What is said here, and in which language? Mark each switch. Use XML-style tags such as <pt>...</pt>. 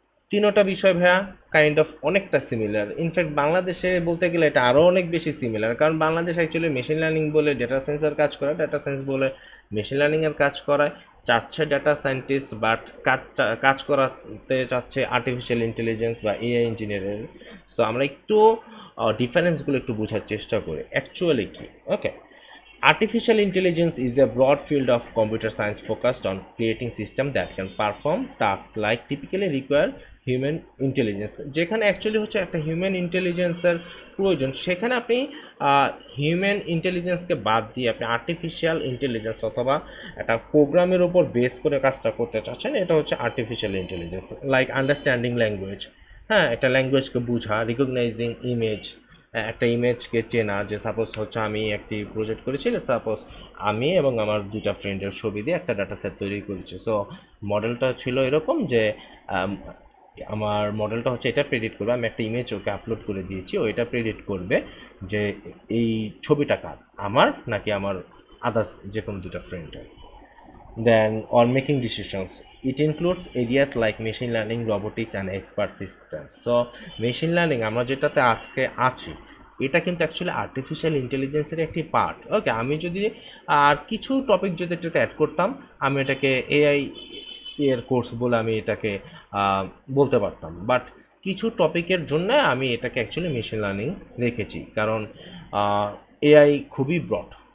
<bn>তিনোটা বিষয় ভাইয়া কাইন্ড অফ অনেকটা সিমিলার। ইনফ্যাক্ট বাংলাদেশে বলতে গেলে এটা আরও অনেক বেশি সিমিলার, কারণ বাংলাদেশ অ্যাকচুয়ালি মেশিন লার্নিং বলে ডেটা সায়েন্সের কাজ করে, ডেটা সায়েন্স বলে মেশিন লার্নিংয়ের কাজ করায়। চাচ্ছে ডেটা সায়েন্টিস্ট, বাট কাজ করাতে চাচ্ছে আর্টিফিশিয়াল ইন্টেলিজেন্স বা এআই ইঞ্জিনিয়ারিং। সো আমরা একটু ডিফারেন্সগুলো একটু বোঝার চেষ্টা করি অ্যাকচুয়ালি কি।</bn> <en>Okay, artificial intelligence is a broad field of computer science focused on creating systems that can perform tasks like typically require human intelligence।</en> <bn>যেখানে অ্যাকচুয়ালি হচ্ছে একটা হিউম্যান ইন্টেলিজেন্সের প্রয়োজন, সেখানে আপনি হিউম্যান ইন্টেলিজেন্সকে বাদ দিয়ে আপনি আর্টিফিশিয়াল ইন্টেলিজেন্স অথবা একটা প্রোগ্রামের উপর বেস করে কাজটা করতে চাচ্ছেন, এটা হচ্ছে artificial intelligence. Like understanding language, হ্যাঁ একটা ল্যাঙ্গুয়েজকে বোঝা, রিকগনাইজিং ইমেজ, একটা ইমেজকে চেনা। যে সাপোজ হচ্ছে আমি একটি প্রজেক্ট করেছি, সাপোজ আমি এবং আমার দুইটা ফ্রেন্ডের ছবি দিয়ে একটা ডাটা সেট তৈরি করেছি। সো মডেলটা ছিল এরকম যে আমার মডেলটা হচ্ছে এটা প্রেডিক্ট করবে, আমি একটা ইমেজ ওকে আপলোড করে দিয়েছি, ও এটা প্রেডিক্ট করবে যে এই ছবিটা কার, আমার নাকি আমার আদার্স যে কোনো দুটা ফ্রেন্ডের।</bn> <en>Then or making decisions, it includes areas like machine learning, robotics and expert systems.</en> <bn>So machine learning আমরা যেটাতে আজকে আছি, এটা কিন্তু অ্যাকচুয়ালি আর্টিফিশিয়াল ইন্টেলিজেন্সের একটি পার্ট। ওকে, আমি যদি আর কিছু টপিক যদি এটাতে অ্যাড করতাম, আমি এটাকে এআই এর কোর্স বলে আমি এটাকে বলতে পারতাম, বাট কিছু টপিকের জন্য আমি এটাকে অ্যাকচুয়ালি মেশিন লার্নিং রেখেছি, কারণ এআই খুবই ব্রড।</bn>